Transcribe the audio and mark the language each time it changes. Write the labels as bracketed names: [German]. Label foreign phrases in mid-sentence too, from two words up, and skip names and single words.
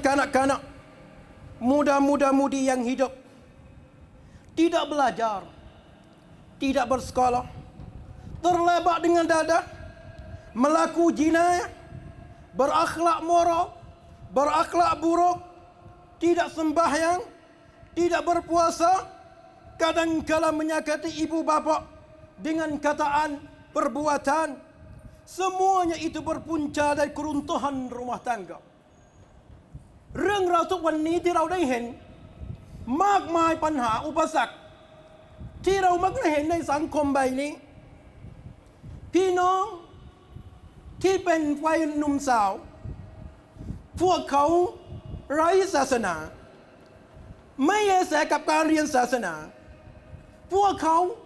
[Malay] kanak-kanak, muda-mudi yang hidup tidak belajar, tidak bersekolah, terlibat dengan dadah, melaku jinayah, berakhlak moral, berakhlak buruk, tidak sembahyang, tidak berpuasa, kadang-kala menyakiti ibu bapa dengan kataan, perbuatan. Semuanya itu berpunca dari keruntuhan rumah tangga. [Thai] เรื่องราวทุกวันนี้ที่เราได้เห็นมากมายปัญหาอุปสรรคที่เรามักได้เห็นในสังคมใบนี้พี่น้องที่เป็นวัยหนุ่มสาวพวกเขาไร้ศาสนาไม่แยแสกับการเรียนศาสนาพวกเขา